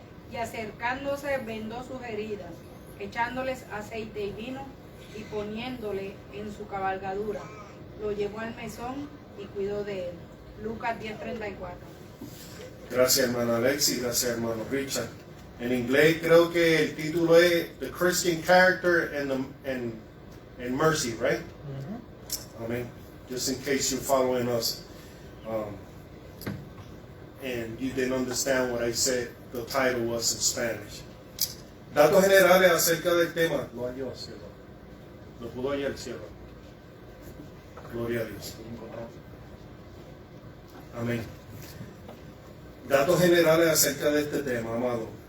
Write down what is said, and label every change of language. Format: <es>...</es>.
<es>Y acercándose vendó sus heridas, echándoles aceite y vino y poniéndole en su cabalgadura. Lo llevó al mesón y cuidó de él. Lucas 10:34. Gracias hermano Alexi, gracias hermano Richard. En inglés creo que el título es</es> <en>The Christian Character and Mercy, right? I mean, just in case you're following us and you didn't understand what I said, the title was in Spanish.</en> <es>Datos generales acerca del tema. Lo halló, cielo. Lo pudo hallar el cielo. Gloria a Dios. Amén. Datos generales acerca de este tema, amado.</es>